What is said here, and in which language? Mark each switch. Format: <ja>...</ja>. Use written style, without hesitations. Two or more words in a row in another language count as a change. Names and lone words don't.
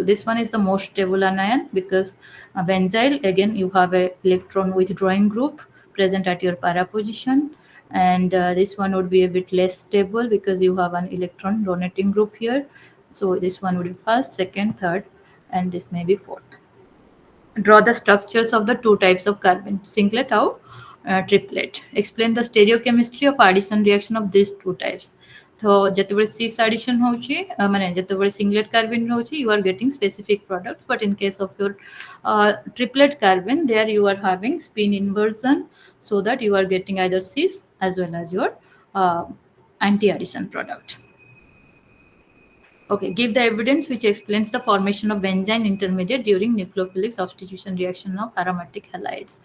<en>This one is the most stable anion because benzyl, again you have a electron withdrawing group present at your para position, and this one would be a bit less stable because you have an electron donating group here. So this one would be first, second, third, and this may be fourth. Draw the structures of the two types of carbon, singlet or triplet. Explain the stereochemistry of addition reaction of these two types. So ଯେତେବେଳେ cis addition</en> <or>ହେଉଛି ମାନେ ଯେତେବେଳେ</or> <en>singlet carbon ରହୁଛି you are getting specific products, but in case of your triplet carbon there you are having spin inversion, so that you are getting either cis as well as your anti addition product. Okay, give the evidence which explains the formation of benzene intermediate during nucleophilic substitution reaction of aromatic halides.</en>